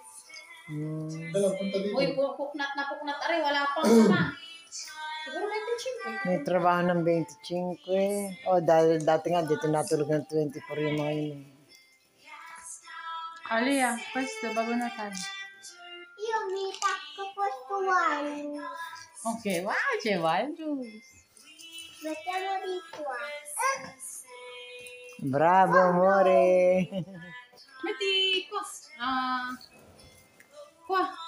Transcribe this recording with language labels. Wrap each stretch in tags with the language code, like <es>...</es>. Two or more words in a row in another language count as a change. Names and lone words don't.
<tl>Dalaw, punta dito. Uy, puknat na puknat. Aray, wala pang sama. Siguro 25. May trabaho ng 25 eh. O, dahil dati nga, dito natulog ng 24 yung mga yun. Alia, questo, bago na tayo.</tl> <it>Io mi tacco questo wine. Okay, wow, c'è wild juice. Mettiamo di qua. Bravo, amore. Metti qua. Qua.</it>